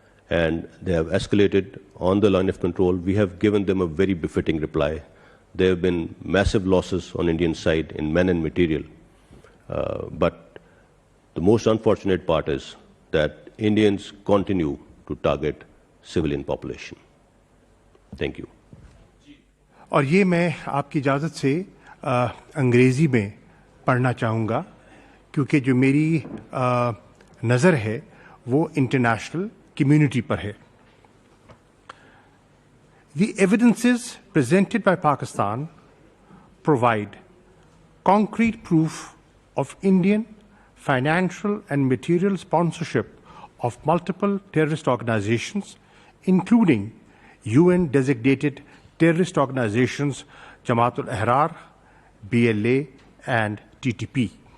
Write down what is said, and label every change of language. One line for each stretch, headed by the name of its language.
English: And they have escalated on the line of control. We have given them a very befitting reply. There have been massive losses on Indian side in men and material. But the most unfortunate part is that Indians continue to target civilian population. Thank you.
Hindi: और ये मैं आपकी इजाज़त से अंग्रेज़ी में पढ़ना चाहूँगा, क्योंकि जो मेरी नज़र है वो इंटरनेशनल कम्युनिटी पर है.
English: The evidences presented by Pakistan provide concrete proof of Indian financial and material sponsorship of multiple terrorist organizations, including UN-designated terrorist organizations Jamaat al-Ahrar, BLA, and TTP.